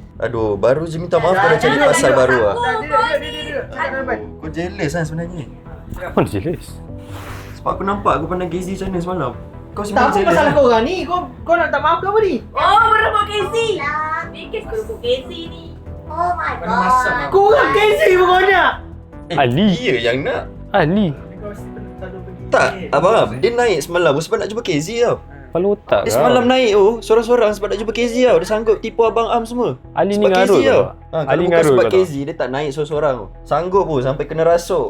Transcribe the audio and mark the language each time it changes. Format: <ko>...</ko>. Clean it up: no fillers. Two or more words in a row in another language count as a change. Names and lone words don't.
<ms>Aduh, baru je minta maaf kau dah cari pasal baru lah. Kau jealous kan sebenarnya. Mana jealous? Sebab aku nampak aku pandang Gazy macam mana semalam. Kau Tak sebenarnya apa jealous masalah kan? korang ni. Kau nak tak maaf ke apa ni? Oh, berebut Casey. Fikir berebut Casey ni.</ms> <en>Oh my god.</en> <ms>Korang Casey pokoknya. Ali. Dia yang nak. Ali. Tak, abang dia naik semalam sebab nak jumpa KZ tau. Kepala otak Dia kau. semalam naik sorang-sorang sebab nak jumpa KZ tau. Dia sanggup tipu abang Am semua. Ali ni Sebab ngarut KZ tau. kau. Kalau Ali bukan ngarut sebab kau. KZ dia tak naik sorang-sorang tau. Sanggup pun sampai kena rasuk.</ms>